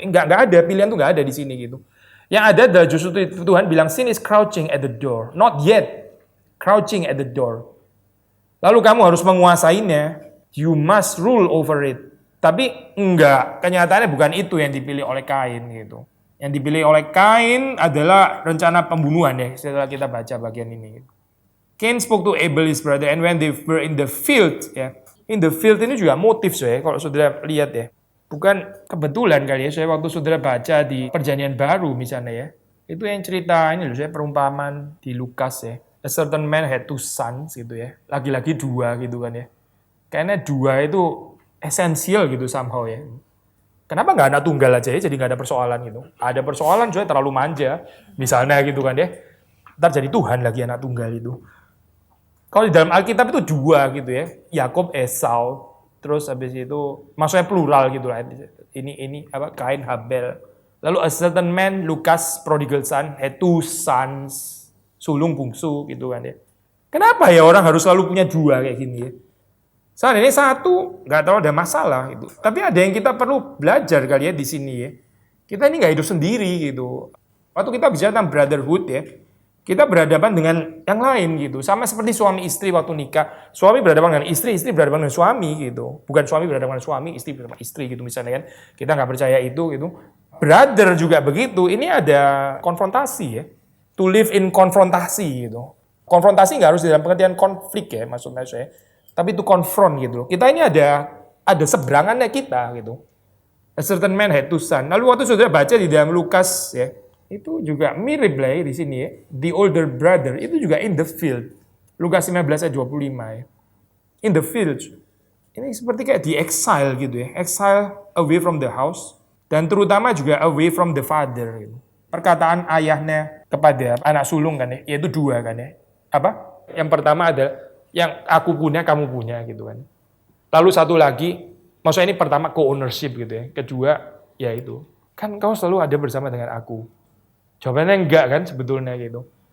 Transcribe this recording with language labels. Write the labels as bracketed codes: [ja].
[id] Nggak ada, pilihan tuh nggak ada di sini gitu. Yang ada adalah justru Tuhan bilang [en] sin is crouching at the door, [id] not yet crouching at the door. Lalu kamu harus menguasainya. [en] You must rule over it. [id] Tapi enggak, kenyataannya bukan itu yang dipilih oleh Kain gitu. Yang dipilih oleh Kain adalah rencana pembunuhan ya, setelah kita baca bagian ini. [en] Cain spoke to Abel his brother and when they were in the field ya. [id] In the field ini juga motif ya, kalau saudara lihat ya. Bukan kebetulan kali ya, saya waktu saudara baca di Perjanjian Baru misalnya ya. Itu yang cerita ini loh, saya perumpamaan di Lukas ya. [en] A certain man had 2 sons [id] gitu ya. Laki-laki 2 gitu kan ya. Kayaknya 2 itu esensial gitu somehow ya. Kenapa nggak anak tunggal aja ya, jadi nggak ada persoalan gitu. Ada persoalan soalnya terlalu manja. Misalnya gitu kan ya. Ntar jadi Tuhan lagi anak tunggal itu. Kalau di dalam Alkitab itu 2 gitu ya. Yakob, Esau. Terus habis itu, maksudnya plural gitu lah. Ini apa Kain, Habel. [en] Lalu a certain man, Lukas, prodigal son, had 2 sons. [id] Sulung bungsu gitu kan ya. Kenapa ya orang harus selalu punya 2 kayak gini ya? Soalnya ini 1 nggak tahu ada masalah gitu. Tapi ada yang kita perlu belajar kali ya di sini ya. Kita ini nggak hidup sendiri gitu. Waktu kita bicara tentang brotherhood ya, kita berhadapan dengan yang lain gitu. Sama seperti suami istri waktu nikah. Suami berhadapan dengan istri, istri berhadapan dengan suami gitu. Bukan suami berhadapan dengan suami, istri berhadapan dengan istri gitu misalnya kan. Kita nggak percaya itu gitu. Brother juga begitu, ini ada konfrontasi ya. To live in konfrontasi gitu. Konfrontasi nggak harus dalam pengertian konflik ya maksudnya saya. Tapi itu confront gitu. Kita ini ada seberangannya kita gitu. [en] A certain man had two sons. [id] Lalu waktu saudara baca di dalam Lukas ya, itu juga mirip lah ya di sini ya. [en] The older brother [id] itu juga [en] in the field. Lukas 15 ayat 25 ya. In the field. [id] Ini seperti kayak di exile gitu ya. [en] Exile away from the house. [id] Dan terutama juga [en] away from the father. [id] Gitu. Perkataan ayahnya kepada anak sulung kan ya, yaitu dua kan ya. Apa? Yang pertama adalah yang aku punya, kamu punya gitu kan. Lalu satu lagi, maksudnya ini pertama co-ownership gitu ya. Kedua, ya itu. Kan kau selalu ada bersama dengan aku. Jawabannya enggak kan sebetulnya gitu.